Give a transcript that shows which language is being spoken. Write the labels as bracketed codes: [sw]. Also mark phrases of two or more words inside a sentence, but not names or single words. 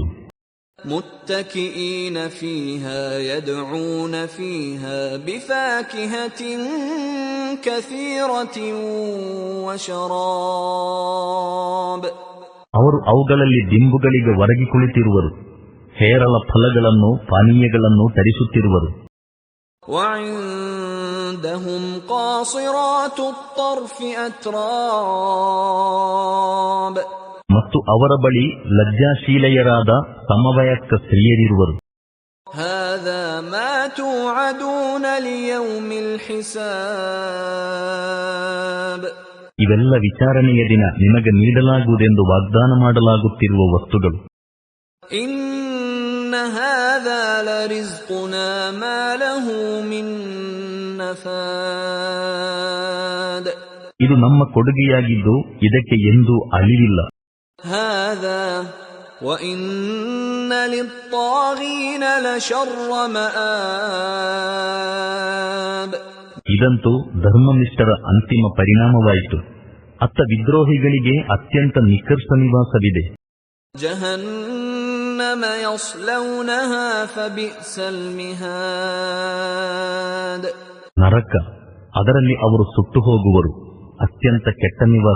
[ar] متكئين فيها يدعون فيها بفاكهة كثيرة وشراب. [kn] ಅವರು ಅವುಗಳಲ್ಲಿ ದಿಂಬುಗಳಿಗೆ ಒರಗಿ ಕುಳಿತಿರುವರು, ಹೇರಳ ಫಲಗಳನ್ನು ಪಾನೀಯಗಳನ್ನು ತರಿಸುತ್ತಿರುವರು. [ar] وعندهم قاصرات الطرف أتراب. [kn] ಮತ್ತು ಅವರ ಬಳಿ ಲಜ್ಜಾಶೀಲೆಯರಾದ ಸಮವಯಸ್ಕ ಸ್ತ್ರೀಯರಿರುವರು. [ar] هذا ما توعدون ليوم الحساب. [kn] ಇವೆಲ್ಲ ವಿಚಾರಣೆಯ ದಿನ ನಿಮಗೆ ನೀಡಲಾಗುವುದೆಂದು ವಾಗ್ದಾನ ಮಾಡಲಾಗುತ್ತಿರುವ ವಸ್ತುಗಳು. [ar] إن هذا لرزقنا ما له من نفاد. [kn] ಇದು ನಮ್ಮ ಕೊಡುಗೆಯಾಗಿದ್ದು ಇದಕ್ಕೆ ಎಂದೂ ಅಳಿವಿಲ್ಲ. [ar] هذا وإن للطاغين لشر مآب. [kn] ಇದಂತೂ ಧರ್ಮನಿಷ್ಠರ ಅಂತಿಮ ಪರಿಣಾಮವಾಯಿತು. ಅತ್ತ ವಿದ್ರೋಹಿಗಳಿಗೆ ಅತ್ಯಂತ ನಿಕರ್ಷ ನಿವಾಸವಿದೆ. [ar] جهنم يصلونها فبئس المهاد. [kn] ನರಕ, ಅದರಲ್ಲಿ ಅವರು ಸುಟ್ಟು ಹೋಗುವರು, ಅತ್ಯಂತ ಕೆಟ್ಟ ನಿವಾಸ.